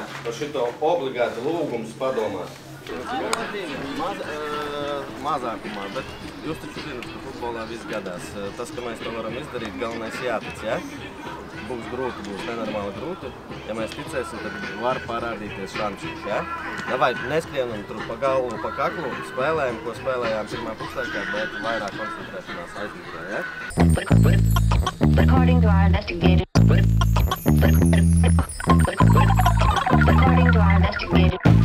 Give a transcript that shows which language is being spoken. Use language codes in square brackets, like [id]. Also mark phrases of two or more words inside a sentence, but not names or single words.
[lv] Par šito obligāti lūgums padomāt. Mazākumā, bet jūs taču zināt, ka futbolā viss gadās. Tas, ka mēs to varam izdarīt, galvenais jātic, jā? būs grūti, būs nenormāli grūti. Ja mēs ticēsim, tad var parādīties šančiņš, ja? Davai, neskrienam tur pa galvu, pa kaklu, spēlējam, ko spēlējām pirmā puslaikā, bet vairāk koncentrēšanās aizmugurē, ja? [en] According to our investigative. According to our investigative.